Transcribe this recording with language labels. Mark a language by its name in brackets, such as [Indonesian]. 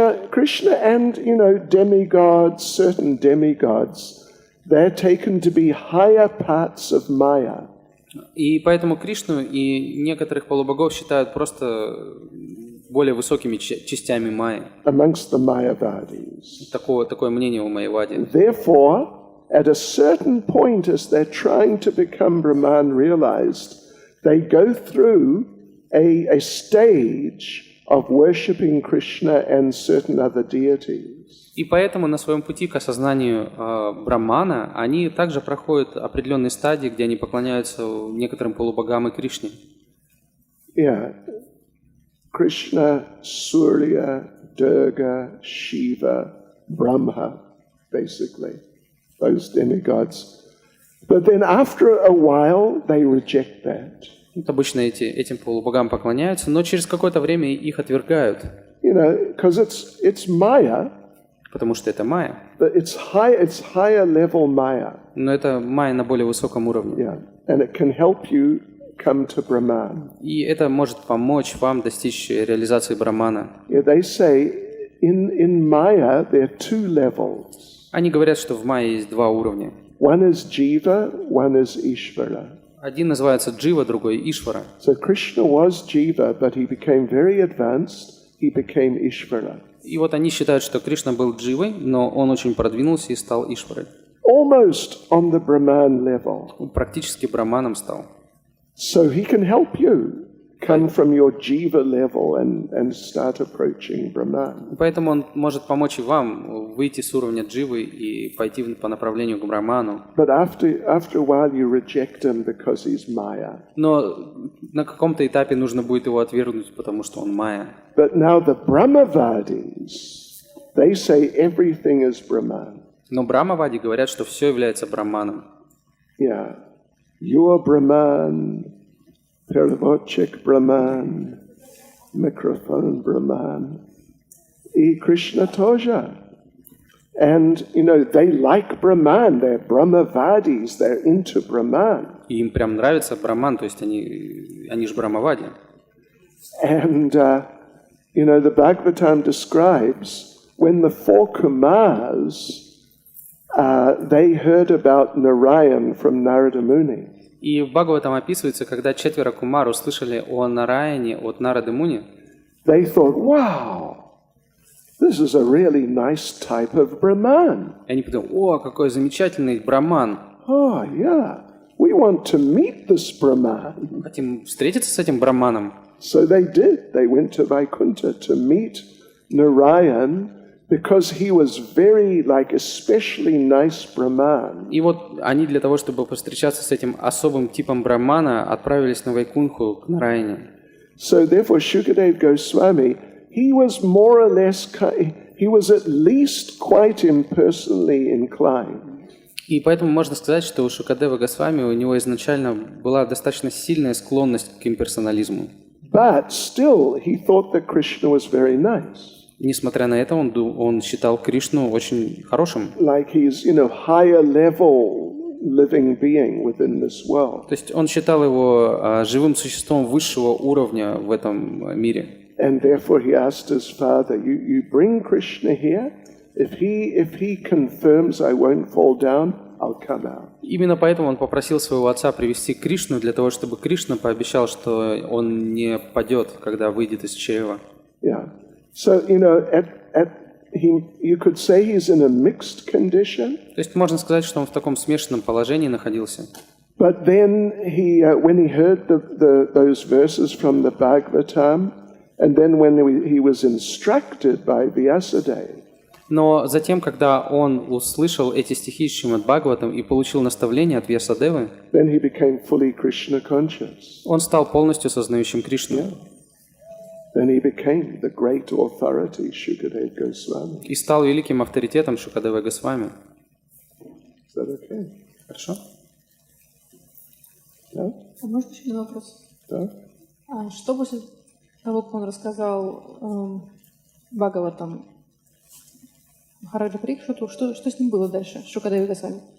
[English] Krishna and, demigods, certain demigods, they're taken to be higher parts of Maya. [Russian] И поэтому Кришну и некоторых полубогов считают просто более высокими частями Майи. [English] Amongst the Mayavadis. [Russian] Такое мнение у Майявади. [English] Therefore, at a certain point, as they're trying to become Brahman realized, they go through a stage of worshipping Krishna and certain other deities. [Russian] И поэтому на своем пути к осознанию Брахмана они также проходят определенные стадии, где они поклоняются некоторым полубогам и Кришне. [English] Yeah. Krishna, Surya, Durga, Shiva, Brahma, basically, those demigods. But then after a while, they reject that. [Russian] Вот обычно этим полубогам поклоняются, но через какое-то время их отвергают, [English] You know, because it's Maya, [Russian] потому что это майя. [English] but it's higher level Maya. [Russian] Но это майя на более высоком уровне. [English] Yeah. And it can help you come to Brahman. [Russian] И это может помочь вам достичь реализации Брахмана. [English] Yeah, they say in Maya there are two levels. [Russian] Они говорят, что в майе есть два уровня. [English] One is Jiva, one is Ishvara. [Russian] Один называется Джива, другой Ишвара. [English] So Krishna was Jiva, but he became very advanced. He became Ishvara. [Russian] И вот они считают, что Кришна был Дживой, но он очень продвинулся и стал Ишварой. [English] Almost on the Brahman level. [Russian] Он практически Брахманом стал. [English] So he can help you come from your Jiva level and start approaching Brahman. [Russian] Поэтому он может помочь и вам выйти с уровня Дживы и пойти по направлению к Брахману. [English] But after a while you reject him because he's Maya. [Russian] Но на каком-то этапе нужно будет его отвергнуть, потому что он майя. [English] But now the Brahmavadis, they say everything is Brahman. [Russian] Но Брахмавади говорят, что все является Брахманом. [English] Yeah. You're Brahman, Peravochik Brahman, microphone Brahman, E. Krishna Toja. And, you know, they like Brahman, they're Brahmavadis, they're into Brahman. [Russian] И им прям нравится Брахман, то есть они же Брахмавади. [English] And, you know, the Bhagavatam describes when the four Kumars, they heard about Narayan from Narada Muni. [Russian] И в Бхагаватам описывается, когда 4 кумар услышали о Нараяне от Нарады Муни, [English] They thought, wow, this is a really nice type of Brahman. [Russian] и они подумали: о, какой замечательный Брахман! [English] Oh, yeah, we want to meet this Brahman. [Russian] Хотим встретиться с этим Брахманом. [English] So they did. They went to Vaikuntha to meet Narayan because he was very, like, especially nice Brahman. [Russian] И вот они для того, чтобы повстречаться с этим особым типом Брахмана, отправились на Вайкунху к Нараяне. [English] So therefore, Shukadeva Goswami, he was more or less, he was at least quite impersonally inclined. [Russian] И поэтому можно сказать, что у Шукадевы Госвами у него изначально была достаточно сильная склонность к имперсонализму. [English] But still, he thought that Krishna was very nice. [Russian] Несмотря на это, он считал Кришну очень хорошим. [English] Like he's, you know, higher level living being within this world. [Russian] То есть он считал его живым существом высшего уровня в этом мире. [English] And therefore he asked his father, you bring Krishna here. If he confirms I won't fall down, I'll come out. [Russian] Именно поэтому он попросил своего отца привести Кришну, для того, чтобы Кришна пообещал, что он не падет, когда выйдет из чрева. [English] Yeah. So, you know, you could say he's in a mixed condition. [Russian] То есть можно сказать, что он в таком смешанном положении находился. [English] But then when he heard those verses from the Bhagavatam, and then when he was instructed by Vyasadeva, [Russian] Но затем, когда он услышал эти стихи из Шримад Бхагаватам и получил наставление от Вьясадевы, [English] then he became fully Krishna conscious. [Russian] он стал полностью сознающим Кришну. [English] Then he became the great authority, Shukadeva Goswami. [Russian] И стал великим авторитетом Шукадевы Госвами. [English] Is that okay? [Russian] Хорошо? [English] No? [Russian] А может еще один вопрос? [English] No? [Russian] А что после того, как он рассказал Бхагаватам Махараджа Парикшиту, что с ним было дальше, с Шукадевой Госвами?